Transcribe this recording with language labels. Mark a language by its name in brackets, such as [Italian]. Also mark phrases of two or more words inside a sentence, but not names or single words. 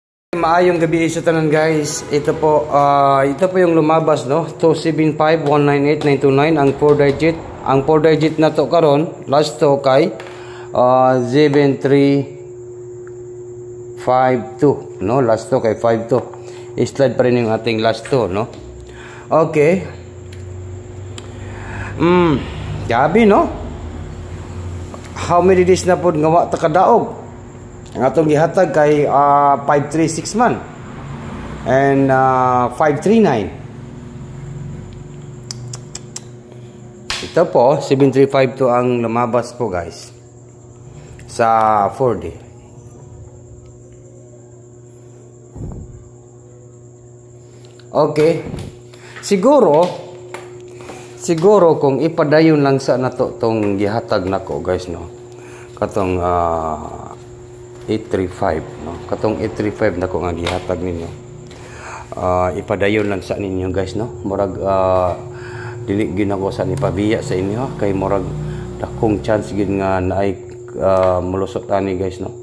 [Cebuano] Maayong gabi sa tanan guys. [Filipino] Ito po yung lumabas no. 275198929 ang 4 digit. [Cebuano] Ang 4 digit na to karon last to kay 7352 no, last to kay 52. [Filipino] I-slide pa rin yung ating last to no. [Cebuano] Okay. Gabi no. [English] How many days [Cebuano] na pod nga wa ta kadaog? Ang atong gihatag kay 536 man and 539. [Filipino] Ito po 7352 ang lumabas po guys sa 4D. [Cebuano] Okay, siguro kung ipadayon lang sa nato tong gihatag nako guys no, katong 835 no, katong 835 nako nga gihatag ninyo, ipadayon lang sa ninyo guys no, murag dili gyud ako sa ipabiya sa inyo kay murag dakong chance gyud nga naay mulusot ani guys no.